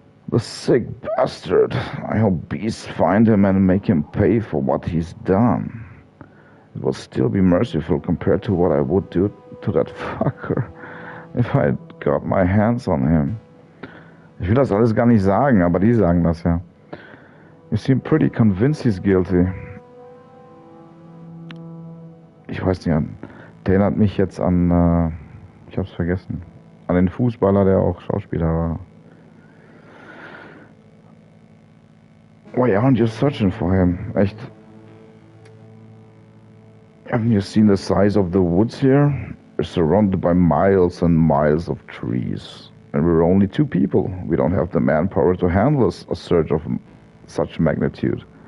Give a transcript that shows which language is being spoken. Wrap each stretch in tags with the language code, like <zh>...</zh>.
<en>The sick bastard. I hope beasts find him and make him pay for what he's done. It will still be merciful compared to what I would do to that fucker if I'd got my hands on him.</en> <de>Ich will das alles gar nicht sagen, aber die sagen das ja.</de> <en>You seem pretty convinced he's guilty.</en> <de>Ich weiß nicht, der erinnert mich jetzt an, ich hab's vergessen, an den Fußballer, der auch Schauspieler war.</de> <en>Why aren't you searching for him? Echt? Haven't you seen the size of the woods here? We're surrounded by miles and miles of trees. And we're only 2 people. We don't have the manpower to handle a search of such magnitude.</en>